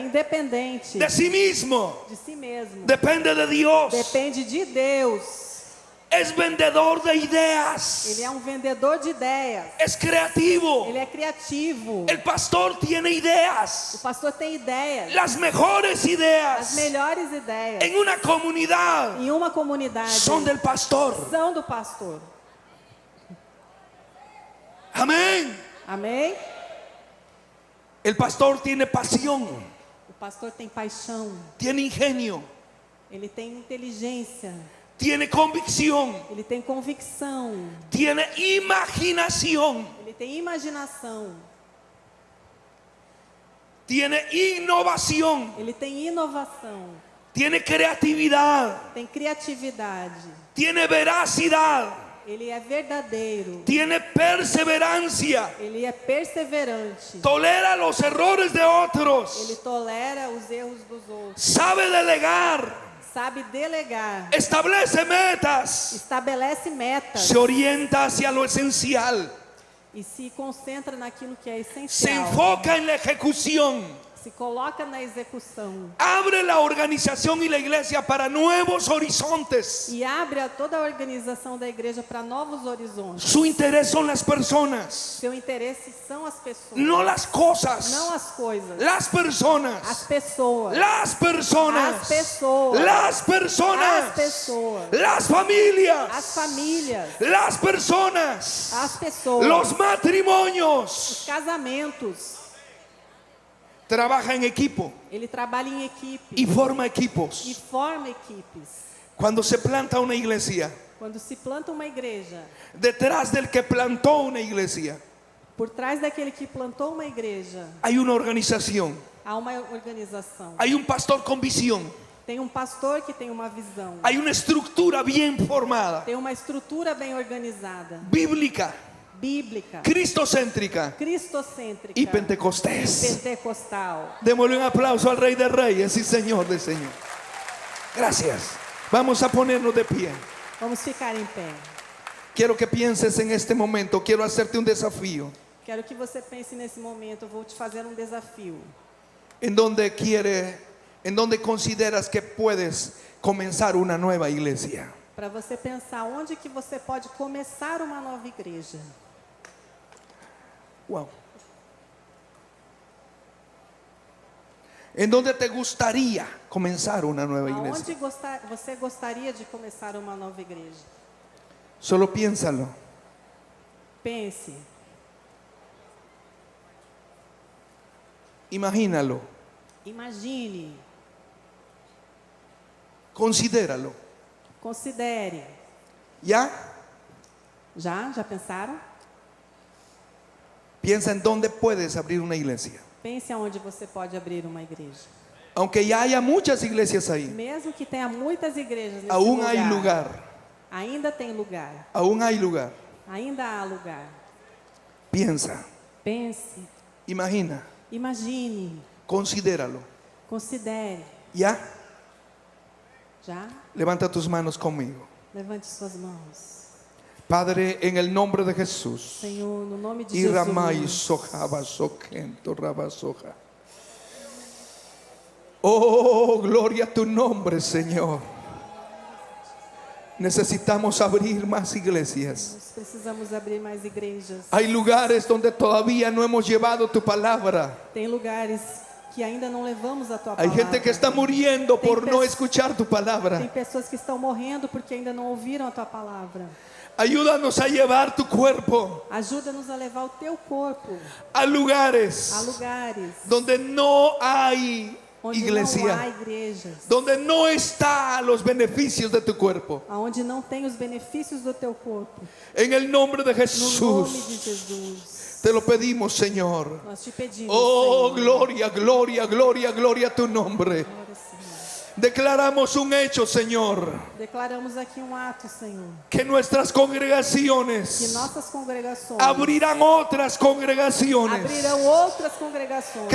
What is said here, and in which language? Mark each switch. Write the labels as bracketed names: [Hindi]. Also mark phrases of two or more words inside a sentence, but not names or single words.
[Spanish] independente de sí mismo, [Portuguese] de si mesmo, [Spanish] depende de Dios, [Portuguese] depende de Deus. [Spanish] es vendedor de ideas, [Portuguese] Ele é um vendedor de ideias, [Spanish] es creativo. [Portuguese] ele é criativo. [Spanish] El pastor tiene [Portuguese] O [Spanish] ideas, [Portuguese] pastor tem ideias, [Spanish] las mejores [Portuguese] as [Spanish] ideas [Portuguese] melhores ideias [Spanish] en una comunidad [Portuguese] em uma comunidade [Spanish] son del pastor. [Portuguese] são do pastor. [Spanish] Amén. [Portuguese] Amém? [Spanish] El pastor tiene pasión, [Portuguese] O pastor tem paixão, [Spanish] tiene ingenio, [Portuguese] ele tem inteligência, [Spanish] tiene convicción, [Portuguese] ele tem convicção, [Spanish] tiene imaginación, [Portuguese] ele tem imaginação, [Spanish] tiene innovación, [Portuguese] ele tem inovação, [Spanish] tiene creatividad, [Portuguese] tem criatividade, [Spanish] tiene veracidad, [Portuguese] ele é verdadeiro, [Spanish] tiene perseverancia, [Portuguese] ele é perseverante, [Spanish] tolera los errores de [Portuguese] ele [Spanish] otros, [Portuguese] tolera os erros dos outros, [Spanish] sabe delegar, [Portuguese] sabe delegar, [Spanish] establece metas, [Portuguese] estabelece metas [Spanish] se orienta hacia lo esencial, [Portuguese] e se concentra naquilo que é [Spanish] se [Portuguese] essencial, [Spanish] enfoca en la ejecución, [Portuguese] se coloca na execução [Spanish] abre la organización y la iglesia para nuevos horizontes. [Portuguese] e abre toda a organização da igreja para novos horizontes. [Spanish] Su interés son las personas, [Portuguese] Seu interesse são as pessoas, [Spanish] no las cosas, [Portuguese] não as coisas, [Spanish] las [Portuguese] as [Spanish] personas, [Portuguese] pessoas, [Spanish] las personas, [Portuguese] as pessoas, [Spanish] las personas, [Portuguese] as pessoas, [Spanish] las familias, [Portuguese] as famílias, [Spanish] las personas, [Portuguese] as pessoas, [Spanish] los [Portuguese] os [Spanish] matrimonios. [Portuguese] casamentos. [Spanish] Trabaja en equipo [Portuguese] Ele trabalha em equipe [Spanish] y forma [Portuguese] e [Spanish] equipos. [Portuguese] forma equipes. [Spanish] Cuando se planta una iglesia, [Portuguese] Quando se planta uma igreja, [Spanish] detrás del que plantó una iglesia [Portuguese] por trás daquele que plantou uma igreja, [Spanish] hay una organización, [Portuguese] há uma organização. [Spanish] hay un pastor con visión, [Portuguese] Tem um pastor que tem uma visão, [Spanish] hay una estructura bien formada, [Portuguese] tem uma estrutura bem organizada, [Spanish] bíblica, [Portuguese] bíblica, [Spanish] cristocéntrica [Portuguese] cristocêntrica [Spanish] y pentecostés. [Portuguese] pentecostal. [Spanish] Démosle un aplauso al Rey de Reyes y Señor de Señor. Gracias. Vamos a ponernos de pie. [Portuguese] Vamos ficar em pé. [Spanish] Quiero que pienses en este momento. Quiero hacerte un desafío. [Portuguese] Quero que você pense nesse momento. Eu vou te fazer um desafio. [Spanish] En donde consideras que puedes comenzar una nueva iglesia. [Portuguese] Para você pensar onde que você pode começar uma nova igreja. Wow. [Spanish] ¿En dónde te gustaría comenzar una nueva iglesia? [Portuguese] Aonde você gostaria de começar uma nova igreja? [Spanish] Solo piénsalo. [Portuguese] Pense, [Spanish] Imagínalo. [Portuguese] imagine, [Spanish] Considéralo. [Portuguese] considere. [Spanish] ¿Ya? [Portuguese] Já pensaram? [Spanish] Piensa en dónde puedes abrir una iglesia. [Portuguese] Pense aonde você pode abrir uma igreja. [Spanish] Aunque ya haya muchas iglesias ahí, [Portuguese] Mesmo que tenha muitas igrejas nesse [Spanish] aún [Portuguese] lugar, [Spanish] hay lugar. [Portuguese] ainda tem lugar. [Spanish] Aún hay lugar. [Portuguese] Ainda há lugar. [Spanish] Piensa, [Portuguese] Pense, [Spanish] imagina, [Portuguese] imagine, [Spanish] considéralo. [Portuguese] considere. [Spanish] ¿Ya? [Portuguese] Já? [Spanish] Levanta tus manos conmigo. [Portuguese] Levante suas mãos. [Spanish] Padre, en el nombre de Jesús. [Portuguese] Senhor, no nome de [Spanish] Y Ramay [Portuguese] Jesus. soja basoquento rabasoja. [Spanish] Oh, gloria a tu nombre, Señor. Necesitamos abrir más iglesias. [Portuguese] Nós precisamos abrir mais igrejas. [Spanish] Hay lugares donde todavía no hemos llevado tu palabra. [Portuguese] Tem lugares que ainda não levamos a tua [Spanish] Hay [Portuguese] palavra. [Spanish] gente que está muriendo por no escuchar tu [Portuguese] Tem [Spanish] palabra. [Portuguese] pessoas que estão morrendo porque ainda não ouviram a tua palavra. [Spanish] Ayúdanos a llevar tu cuerpo [Portuguese] Ajuda-nos a levar o teu corpo [Spanish] a lugares [Portuguese] a lugares [Spanish] donde no hay [Portuguese] onde não há [Spanish] iglesia, [Portuguese] igrejas, [Spanish] donde no están los beneficios de tu cuerpo. [Portuguese] aonde não tem os benefícios do teu corpo. [Spanish] En el nombre de [Portuguese] No nome de [Spanish] Jesús, [Portuguese] Jesus, [Spanish] te lo pedimos, Señor. [Portuguese] nós te pedimos, [Spanish] Oh, [Portuguese] Senhor. [Spanish] gloria, gloria, gloria, gloria a tu nombre. [Portuguese] Glória, Senhor. [Spanish] Declaramos un hecho, Señor, [Portuguese] Declaramos aqui um ato, Senhor, [Spanish] que nuestras [Portuguese] que [Spanish] congregaciones [Portuguese] nossas congregações [Spanish] abrirán otras congregaciones, [Portuguese] abrirão outras congregações,